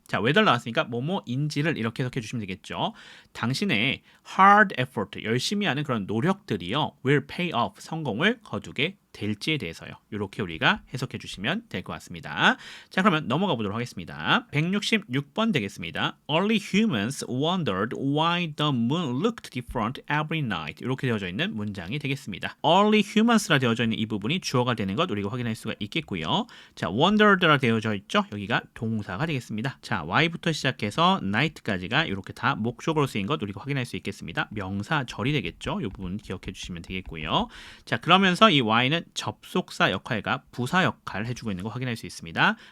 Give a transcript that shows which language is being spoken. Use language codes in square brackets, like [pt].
[ko] 자, whether 나왔으니까 뭐뭐인지를 이렇게 해석해 주시면 되겠죠. 당신의 [en] hard effort [ko] 열심히 하는 그런 노력들이요 [en] will pay off [ko] 성공을 거두게 될지에 대해서요. 이렇게 우리가 해석해 주시면 될 것 같습니다. 자, 그러면 넘어가 보도록 하겠습니다. 166번 되겠습니다. [en] Early humans wondered why the moon looked different every night. [ko] 이렇게 되어져 있는 문장이 되겠습니다. [en] Early humans [ko] 라 되어져 있는 이 부분이 주어가 되는 것 우리가 확인할 수가 있겠고요. 자, wondered라 되어져 있죠. 여기가 동사가 되겠습니다. 자, y부터 시작해서 night까지가 이렇게 다 목적으로 쓰인 것 우리가 확인할 수 있겠습니다. 명사절이 되겠죠. 이 부분 기억해 주시면 되겠고요. 자, 그러면서 이 y는 접속사 역할과 부사 역할을 해주고 있는 거 확인할 수 있습니다.